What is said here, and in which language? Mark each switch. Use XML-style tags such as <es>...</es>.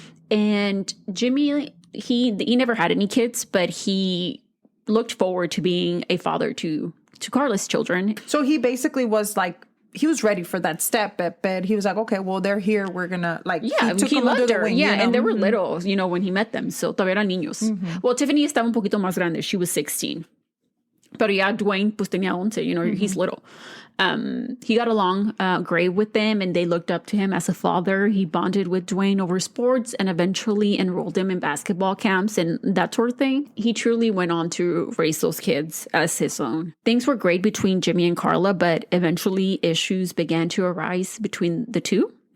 <en>And Jimmy, he never had any kids, but he looked forward to being a father to Carla's children. So he basically was like, he was ready for that step, but he was like, okay, well, they're here. We're gonna he loved her. Wing, and they were little, when he met them. So</en> <es>todavía eran niños.</es> <en>Well,</en> <es>Tiffany estaba un poquito más grande.</es> <en>She was 16.</en> <es>Pero ya Dwayne, pues tenía 11,</es> <en>he's little. He got along great with them, and they looked up to him as a father. He bonded with Dwayne over sports and eventually enrolled him in basketball camps and that sort of thing. He truly went on to raise those kids as his own. Things were great between Jimmy and Carla, but eventually issues began to arise between the two.</en>